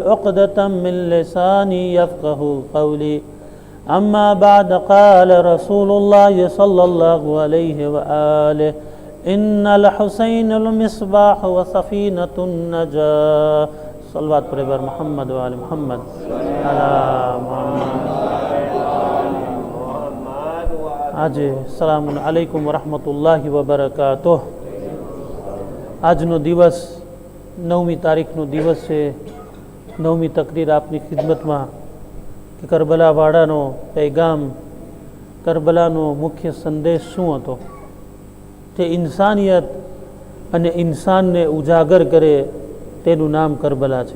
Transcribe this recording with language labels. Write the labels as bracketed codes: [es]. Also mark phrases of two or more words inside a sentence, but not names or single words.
[ar] عقدة من لساني يفقه قولي أما بعد قال رسول الله صلى الله عليه وآله إن الحسين المصباح وسفينة النجاة صلوات پر محمد وآل محمد على محمد આજે سلام عليكم ورحمة الله وبركاته. [gu] આજનો દિવસ 9મી તારીખનો દિવસ છે. 9મી તકરીર આપની ખિદમતમાં કે કરબલાવાળાનો પૈગામ, કરબલાનો મુખ્ય સંદેશ શું હતો તે ઇન્સાનિયત અને ઇન્સાનને ઉજાગર કરે તેનું નામ કરબલા છે.